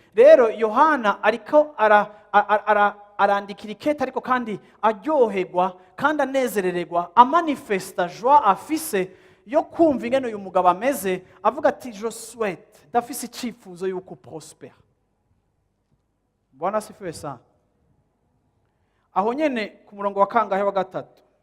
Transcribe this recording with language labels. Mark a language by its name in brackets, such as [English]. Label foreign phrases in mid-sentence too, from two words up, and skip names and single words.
[Rundi] Rero Yohana ariko ara-, a-, a-, ara-, arandikira ikete ariko kandi aryoherwa, kandi anezerererwa, amanifesta joie afise yo kumva ingene uyu mugabo ameze, avuga ati, [French] "Je souhaite, [Rundi] ndafise icifuzo yuko prospère." [Swahili] Bwana asifiwe sana. [Rundi] Aho nyene ku murongo wa kangahe? Wa gatatu.